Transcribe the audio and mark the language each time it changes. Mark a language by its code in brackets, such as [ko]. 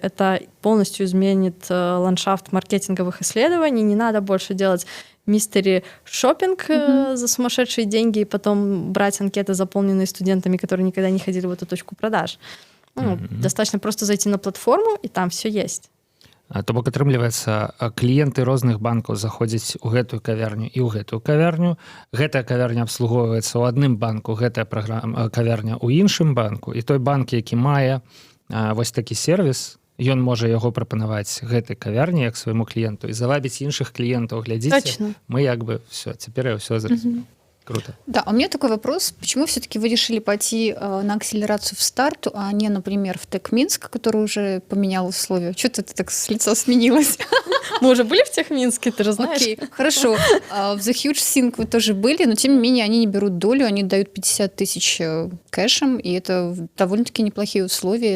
[ru] Это полностью изменит ландшафт маркетинговых исследований. Не надо больше делать мистери-шоппинг за сумасшедшие деньги и потом брать анкеты, заполненные студентами, которые никогда не ходили в эту точку продаж. Достаточно просто зайти на платформу, и там все есть. [be] То бок атрымліваецца, кліенты розных банкаў заходзяць у гэтую кавярню і ў гэтую кавярню. Гэтая кавярня абслугоўваецца ў адным банку, гэтая кавярня ў іншым банку, і той банк, які мае вось такі сервіс, ён можа яго прапанаваць гэтай кавярні як свайму кліенту і завабіць іншых кліентаў. Глядзіце, [ru] Точно. [be] мы як бы все, цяпер я ўсё зразумеў. [ru] Круто. Да, а у меня такой вопрос. Почему все-таки вы решили пойти на акселерацию в старту, а не, например, в ТЭК Минск, который уже поменял условия? Что-то ты так с лица сменилось. Мы уже были в Техминске, ты же знаешь. Окей, хорошо. В The Huge Sync вы тоже были, но тем не менее они не берут долю, они дают 50 тысяч кэшем, и это довольно-таки неплохие условия.